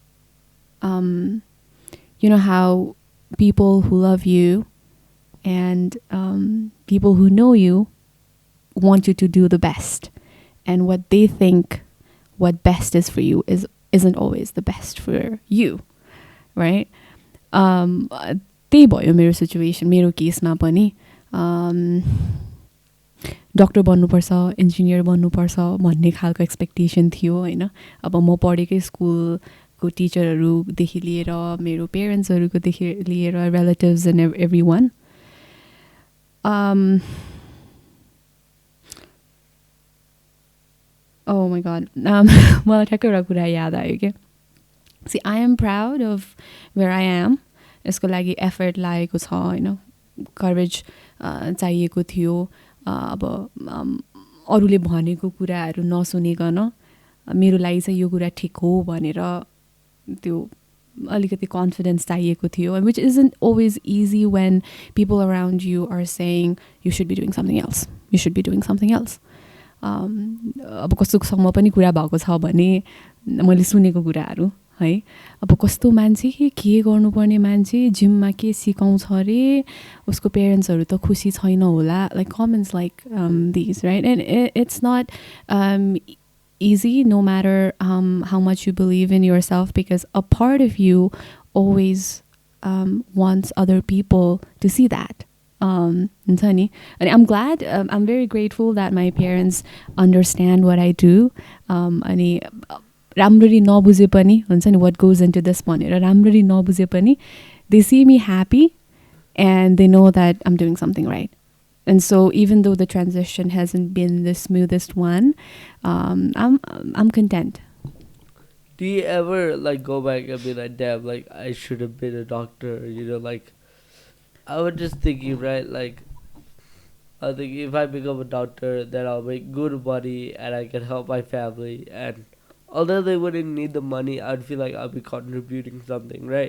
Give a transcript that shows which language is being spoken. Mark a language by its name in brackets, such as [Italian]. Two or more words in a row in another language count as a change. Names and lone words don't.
[English] You know how people who love you and people who know you want you to do the best, and what they think what best is for you isn't always the best for you, right? [Nepali] त्यही भयो मेरो सिचुएसन, मेरो केसमा पनि डक्टर बन्नुपर्छ, इन्जिनियर बन्नुपर्छ भन्ने खालको एक्सपेक्टेसन थियो होइन. अब म पढेकै स्कुलको टिचरहरूदेखि लिएर मेरो पेरेन्ट्सहरूकोदेखि लिएर [English] relatives and every one. Oh my god. [Nepali] मलाई ठ्याक्कै एउटा कुरा याद आयो क्या. [English] See, I am proud of where I am. [Nepali] यसको लागि एफर्ट लागेको छ होइन. courage चाहिएको थियो अब अरूले भनेको कुराहरू नसुनिकन मेरो लागि चाहिँ यो कुरा ठिक हो भनेर त्यो अलिकति confidence चाहिएको थियो, [English] which isn't always easy when people around you are saying you should be doing something else, you should be doing something else. [Nepali] अब कस्तोसँग पनि कुरा भएको छ भने मैले सुनेको कुराहरू है, अब कस्तो मान्छे के गर्नुपर्ने मान्छे जिममा के सिकाउँछ अरे उसको पेरेन्ट्सहरू त खुसी छैन होला, [English] like comments like these, right? And it's not easy no matter how much you believe in yourself, because a part of you always wants other people to see that. And I'm glad, I'm very grateful that my parents understand what I do. [Nepali] अनि राम्ररी नबुझे पनि हुन्छ नि [English] what goes into this [Nepali] भनेर राम्ररी नबुझे पनि [English] they see me happy and they know that I'm doing something right. And so even though the transition hasn't been the smoothest one, I'm content. Do you ever like go back and be like, damn, like I should have been a doctor, you know, like I was just thinking, right, like I think if I become a doctor then I'll make good money and I can help my family, and although they wouldn't need the money, I'd feel like I'll be contributing something, right?